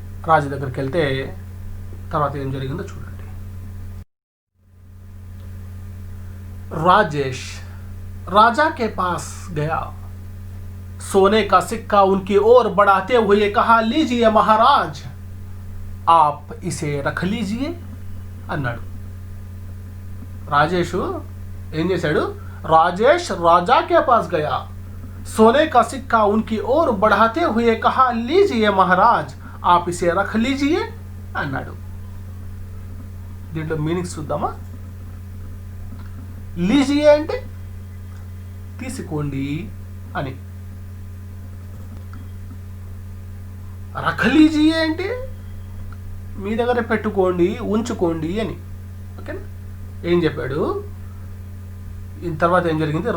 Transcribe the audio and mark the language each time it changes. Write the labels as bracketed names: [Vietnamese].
[Telugu] రాజు దగ్గరికి వెళ్తే తర్వాత ఏం జరిగిందో చూడండి. [Hindi] राजेश राजा के पास गया, सोने का सिक्का उनकी ओर बढ़ाते हुए कहा, लीजिए महाराज, आप इसे रख लीजिए [Telugu] అన్నాడు. రాజేషు ఏం చేశాడు? [Hindi] రాజేష్ రాజా के पास गया, सोने का सिक्का उनकी ओर बढ़ाते हुए कहा, लीजिए महाराज, आप इसे रख लीजिए [Telugu] అన్నాడు. దీంట్లో మీనింగ్స్ చూద్దామా? లీజియే అంటే తీసుకోండి అని, రఖలీజియే అంటే మీ దగ్గర పెట్టుకోండి, ఉంచుకోండి అని. ఓకేనా? ఏం చెప్పాడు? తర్వాత ఏం జరిగింది?